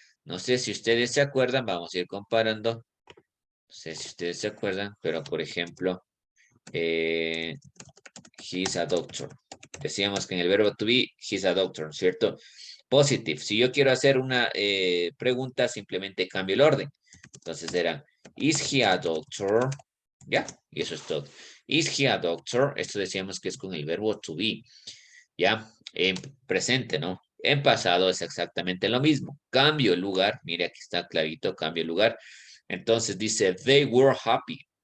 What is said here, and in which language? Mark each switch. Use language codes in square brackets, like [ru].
[es] No sé si ustedes se acuerdan, vamos a ir comparando. No sé si ustedes se acuerdan, pero por ejemplo, [en] he's a doctor. [es] Decíamos que en el verbo to be, [en] he's a doctor, [es] ¿cierto? Positive. Si yo quiero hacer una pregunta, simplemente cambio el orden. Entonces era, [en] is he a doctor? [es] Ya, y eso es todo. [en] Is he a doctor? [es] Esto decíamos que es con el verbo to be. Ya, en presente, ¿no? En pasado es exactamente lo mismo. Cambio el lugar. Mire, aquí está clarito, cambio el lugar. Entonces dice, [en] they were happy.